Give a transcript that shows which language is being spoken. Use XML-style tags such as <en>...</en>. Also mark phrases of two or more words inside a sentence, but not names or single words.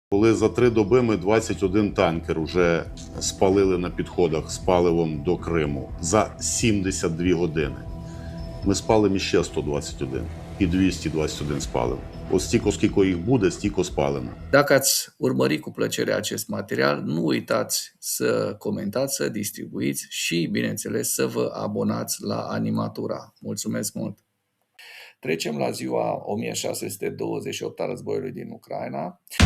<uk>виявили за 3 доби ми 21 танкер уже спалили на підходах з паливом до Криму за 72 години. Ми спалимо ще 121 і 221 спалимо. От стільки, скільки їх буде, стільки спалимо.</uk> <ro>Dacă ați urmărit cu plăcere acest material, nu uitați să comentați, să distribuiți și, bineînțeles, să vă abonați la Animatura. Mulțumesc mult! Trecem la ziua 1628 a războiului din Ucraina.</ro>